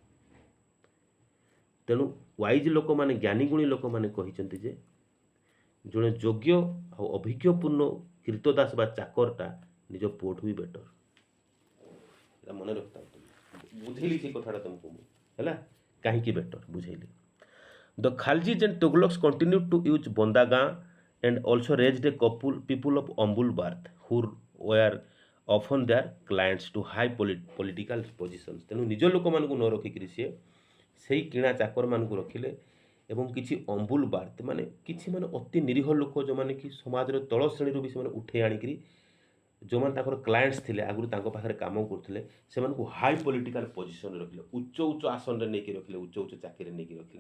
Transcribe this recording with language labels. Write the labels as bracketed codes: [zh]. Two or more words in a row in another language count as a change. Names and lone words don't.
[or] ତେଣୁ ୱାଇଜ୍ ଲୋକମାନେ, ଜ୍ଞାନୀଗୁଣୀ ଲୋକମାନେ କହିଛନ୍ତି ଯେ ଜଣେ ଯୋଗ୍ୟ ଆଉ ଅଭିଜ୍ଞପୂର୍ଣ୍ଣ କୀର୍ତ୍ତଦାସ ବା ଚାକରଟା ନିଜ ପୁଅଠୁ ବି ବେଟର। এটা ମନେ ରଖିଥାଉ। ବୁଝେଇଲି ସେ କଥାଟା ତୁମକୁ ମୁଁ, ହେଲା, କାହିଁକି ବେଟର ବୁଝେଇଲି। [en] the Khaljis and Tughluqs continue to use bandagan and also raised a couple people of humble birth who were often their clients to high political positions। [or] ତେଣୁ ନିଜ ଲୋକମାନଙ୍କୁ ନ ରଖିକିରି ସିଏ ସେଇ କିଣା ଚାକରମାନଙ୍କୁ ରଖିଲେ ଏବଂ କିଛି [en] humble birth [or] ମାନେ କିଛି ମାନେ ଅତି ନିରୀହ ଲୋକ ଯେଉଁମାନେ କି ସମାଜର ତଳ ଶ୍ରେଣୀରୁ ବି ସେମାନେ ଉଠେଇ ଆଣିକିରି ଯେଉଁମାନେ ତାଙ୍କର କ୍ଲାଏଣ୍ଟସ୍ ଥିଲେ, ଆଗରୁ ତାଙ୍କ ପାଖରେ କାମ କରୁଥିଲେ, ସେମାନଙ୍କୁ [en] high political positionରେ [or] ରଖିଲେ, ଉଚ୍ଚ ଉଚ୍ଚ ଆସନରେ ନେଇକି ରଖିଲେ, ଉଚ୍ଚ ଉଚ୍ଚ ଚାକିରିରେ ନେଇକି ରଖିଲେ।